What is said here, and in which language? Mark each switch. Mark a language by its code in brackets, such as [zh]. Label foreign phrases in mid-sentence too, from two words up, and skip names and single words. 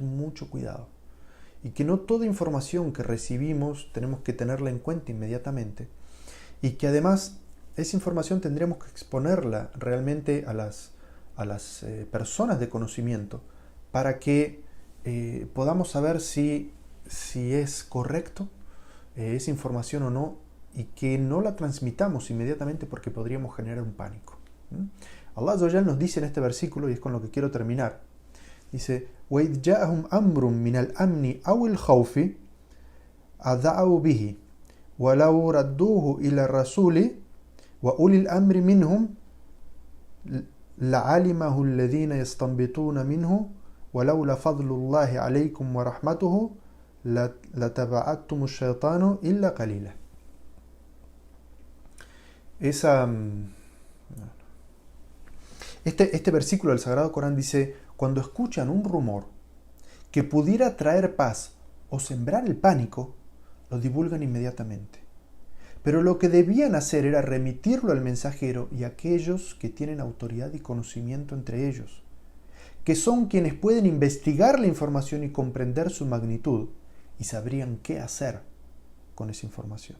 [es] mucho cuidado y que no toda información que recibimos tenemos que tenerla en cuenta inmediatamente, y que además esa información tendríamos que exponerla realmente a las personas de conocimiento para que podamos saber si es correcto esa información o no, y que no la transmitamos inmediatamente porque podríamos generar un pánico. [ar] الله عز وجل [es] nos dice en este versículo, y es con lo que quiero terminar, dice, [ar] وَإِذْ جَاءَهُمْ أَمْرٌ مِنَ الْأَمْنِ أَوِ الْخَوْفِ أَذَعُوا بِهِ وَلَوْ رَدُّوهُ إِلَى الرَّسُولِ وَأُولِي الْأَمْرِ مِنْهُمْ لَعَلِمَهُ الَّذِينَ يَسْتَنبِطُونَ مِنْهُ وَلَوْلَا فَضْلُ اللَّهِ عَلَيْكُمْ وَرَحْمَتُهُ لَتَبَعَتْتُمُ الشَّيْطَانُ إِلَّا قَلِيلًا. [es] Este versículo del Sagrado Corán dice: cuando escuchan un rumor que pudiera traer paz o sembrar el pánico, lo divulgan inmediatamente. Pero lo que debían hacer era remitirlo al mensajero y a aquellos que tienen autoridad y conocimiento entre ellos, que son quienes pueden investigar la información y comprender su magnitud, y sabrían qué hacer con esa información.